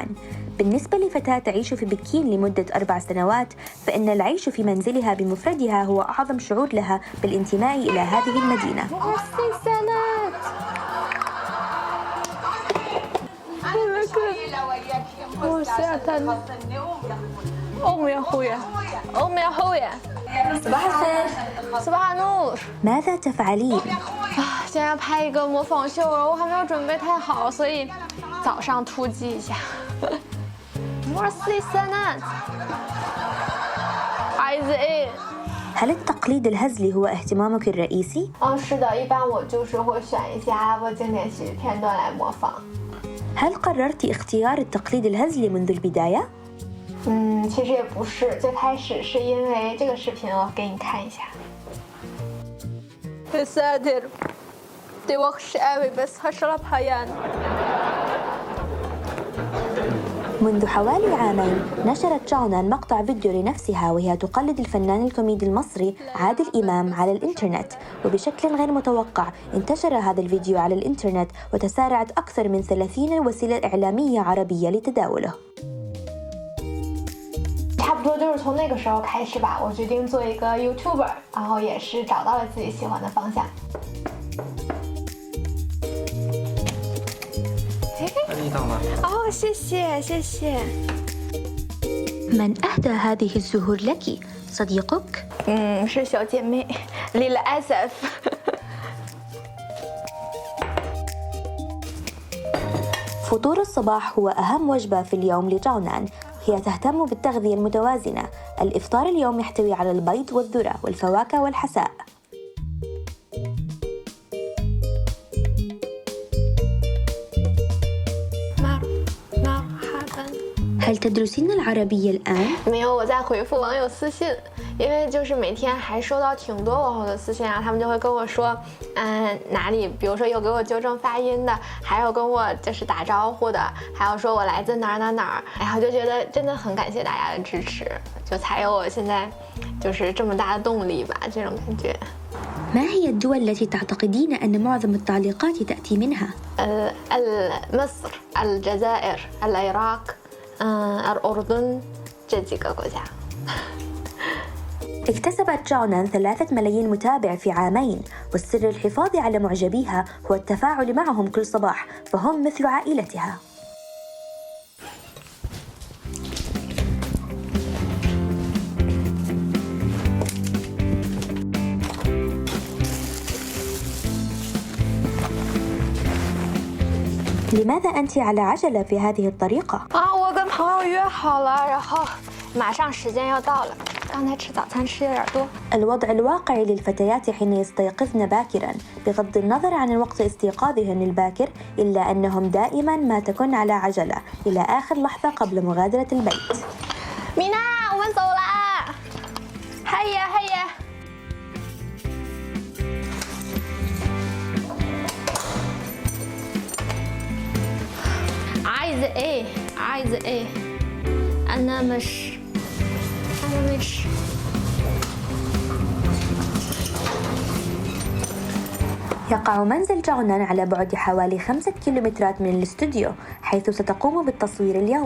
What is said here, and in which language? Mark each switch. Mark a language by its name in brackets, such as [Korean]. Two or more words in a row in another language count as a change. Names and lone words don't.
[Arabic] بالنسبة لفتاة تعيش في بكين لمدة 4 سنوات، فإن العيش في منزلها بمفردها هو أعظم شعور لها بالانتماء إلى هذه المدينة. صباح الخير. صباح النور. ماذا تفعلين؟ [Chinese] 现在要拍一个模仿秀了，我还没有准备太好，所以早上突击一下。 Merci سنة. [Arabic] عايزة إيه؟ هل التقليد الهزلي هو اهتمامك الرئيسي؟ [Chinese] 是的，一般我就是会选一些阿拉伯经典喜剧片段来模仿。 [Arabic] هل قررت اختيار التقليد الهزلي منذ البداية؟ [Chinese] 其实也不是，最开始是因为这个视频，我给你看一下。 [Arabic] يا ساتر دي وحش قوي بس هشربها يعني. منذ حوالي عامين نشرت جونان مقطع فيديو لنفسها وهي تقلد الفنان الكوميدي المصري عادل إمام على الإنترنت، وبشكل غير متوقع انتشر هذا الفيديو على الإنترنت وتسارعت أكثر من 30 وسيلة إعلامية عربية لتداوله. [Chinese] 差不多就是从那个时候开始吧，我决定做一个 YouTuber， 然后也是找到了自己喜欢的方向。哦，谢谢谢谢。 [Arabic] من أهدى هذه الزهور لك؟ صديقك؟ [Chinese] 是小姐妹 للأسف. [Arabic] فطور الصباح هو أهم وجبة في اليوم لجونان. هي تهتم بالتغذية المتوازنة. الإفطار اليوم يحتوي على البيض والذرة والفواكه والحساء. هل تدرسين العربية الآن؟ [Chinese] 没有，我在回复网友私信，因为就是每天还收到挺多网友的私信啊，他们就会跟我说，哪里，比如说有给我纠正发音的，还有跟我就是打招呼的，还有说我来自哪儿哪儿哪儿，然后就觉得真的很感谢大家的支持，就才有我现在就是这么大的动力吧，这种感觉。 [Arabic] ما هي الدول التي تعتقدين أن معظم التعليقات تأتي منها؟ مصر، الجزائر، العراق، الأردن، [Chinese] 这几个国家。 [Arabic] اكتسبت جونان 3 ملايين متابع في عامين، والسر الحفاظ على معجبيها هو التفاعل معهم كل صباح، فهم مثل عائلتها. لماذا أنت على عجلة في هذه الطريقة؟ [Chinese] 我跟朋友约好了，然后马上时间要到了。刚才吃早餐吃有点多。 [Arabic] الوضع الواقعي للفتيات حين يستيقظن باكرا، بغض النظر عن وقت استيقاظهن الباكر، إلا أنهم دائما ما تكن على عجلة إلى آخر لحظة قبل مغادرة البيت. [Chinese] 米娜，我们走啦！ [Arabic] هيا هيا. عايزة ايه؟ عايزة ايه؟ أنا مش يقع منزل جونان على بعد حوالي 5 كيلومترات من الاستوديو حيث ستقوم بالتصوير اليوم.